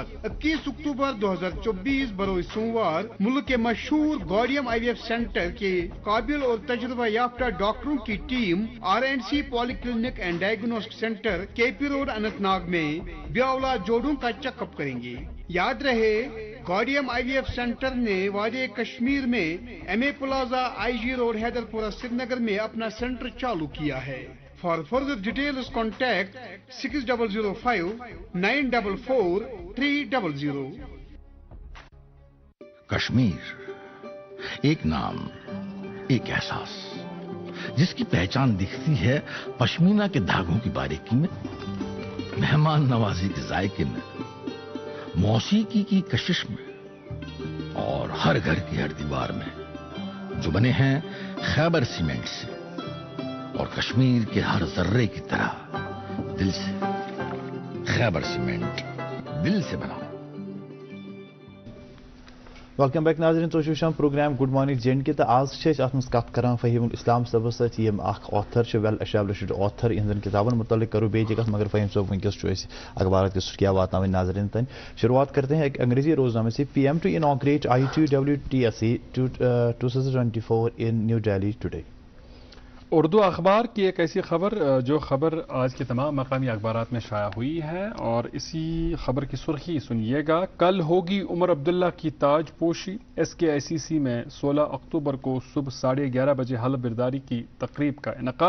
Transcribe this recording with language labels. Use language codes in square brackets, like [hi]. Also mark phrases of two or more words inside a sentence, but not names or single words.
[ur] 21 اکتوبر 2024 بروز سوموار ملک کے مشہور گوڈیم IVF سینٹر کے قابل اور تجربہ یافتہ ڈاکٹروں کی ٹیم RNC پولی کلینک اینڈ ڈائگنوسٹک سینٹر KP روڈ اننت ناگ میں بے اولاد جوڑوں کا چیک اپ کریں گے. یاد رہے گوڈیم IVF سینٹر نے وادی کشمیر میں MA پلازا IG روڈ حیدر پورہ سری نگر میں اپنا سینٹر چالو کیا ہے. [en] For further details contact 6005 944 300. [ur] کشمیر ایک نام، ایک احساس جس کی پہچان دکھتی ہے پشمینہ کے دھاگوں کی باریکی میں، مہمان نوازی کے ذائقے میں، موسیقی کی کشش میں اور ہر گھر کی ہر دیوار میں، جو بنے ہیں خیبر سیمنٹ سے اور کشمیر کے ہر ذرے کی طرح دل سے. خیبر سیمنٹ، دل سے بنا. [en] welcome back [ks] ناظرین، تو وچھان پروگرام گڈ مارننگ JNK تو آج ات مز کت کران فہیم الاسلام صبس ست یم اخ آتھر [en] well established author [ks] یہندن کتابن متعلق کرو بیٚیہِ کت مگر فہیم صٲب ونکس [ur] اخبارات کی سرخیاں [ks] واتناوٕنۍ ناظرین تن. [ur] شروعات کرتے ہیں ایک انگریزی روزنامے سے. [en] PM to inaugurate ITWTSE 2024 in New Delhi today. [ur] اردو اخبار کی ایک ایسی خبر جو خبر آج کے تمام مقامی اخبارات میں شائع ہوئی ہے، اور اسی خبر کی سرخی سنیے گا. کل ہوگی عمر عبداللہ کی تاج پوشی. SKICC میں 16 اکتوبر کو صبح 11:30 بجے حلف برداری کی تقریب کا انعقاد.